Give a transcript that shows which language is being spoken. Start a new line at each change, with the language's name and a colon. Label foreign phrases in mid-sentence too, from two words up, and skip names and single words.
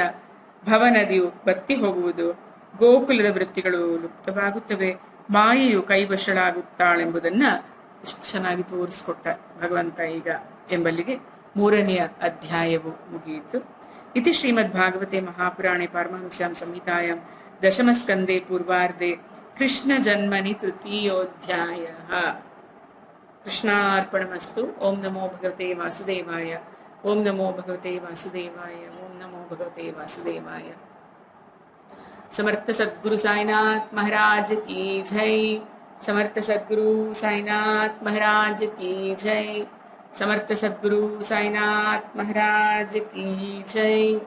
Kannada: ಭವನದಿಯು ಬತ್ತಿ ಹೋಗುವುದು, ಗೋಕುಲದ ವೃತ್ತಿಗಳು ಲುಪ್ತವಾಗುತ್ತವೆ, ಮಾಯೆಯು ಕೈವಶಳಾಗುತ್ತಾಳೆಂಬುದನ್ನ ಎಷ್ಟು ಚೆನ್ನಾಗಿ ತೋರಿಸಿಕೊಟ್ಟ ಭಗವಂತ ಈಗ ಎಂಬಲ್ಲಿಗೆ 3ನೆಯ ಅಧ್ಯಾಯವು ಮುಗಿಯಿತು.
Sanskrit: ಇತಿ ಶ್ರೀಮದ್ ಭಾಗವತೆ ಮಹಾಪುರಾಣೆ ಪಾರಮಹಂಸ್ಯಾಂ ಸಂಹಿತಾಯಾಂ ದಶಮಸ್ಕಂದೇ ಪೂರ್ವಾರ್ಧೆ ಕೃಷ್ಣ ಜನ್ಮನಿ ತೃತೀಯೋಧ್ಯಾಯಃ. ಕೃಷ್ಣಾರ್ಪಣಮಸ್ತು. ಓಂ ನಮೋ ಭಗವತೆ ವಾಸುದೇವಾಯ. ಓಂ ನಮೋ ಭಗವತೆ ವಾಸುದೇವಾಯ. ಓಂ ನಮೋ ಭಗವತೆ ವಾಸುದೇವಾಯ.
Hindi: समर्थ सद्गुरु साईनाथ महाराज की जय. समर्थ सद्गुरु साईनाथ महाराज की जय. समर्थ सद्गुरु साईनाथ महाराज की जय.